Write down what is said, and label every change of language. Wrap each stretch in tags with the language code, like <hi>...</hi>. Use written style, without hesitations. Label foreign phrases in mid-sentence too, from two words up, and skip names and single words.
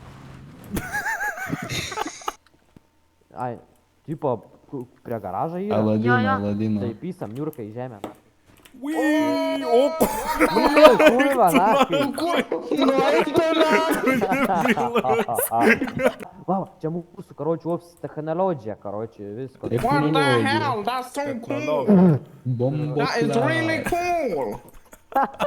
<lt>Ai, tipo, prie garažo yra. Jo, jo. Aladino. Tai pysam, niurka į žemę. Ui, op.</lt> <ru>Kurva, nahui.</ru> <lt>Va, čia mūsų, karoči, ops, technologija, karoči, visko.</lt> <en>What the hell? That's so cool.</en> <lt>Bombos.</lt> <en>That is really cool.</en>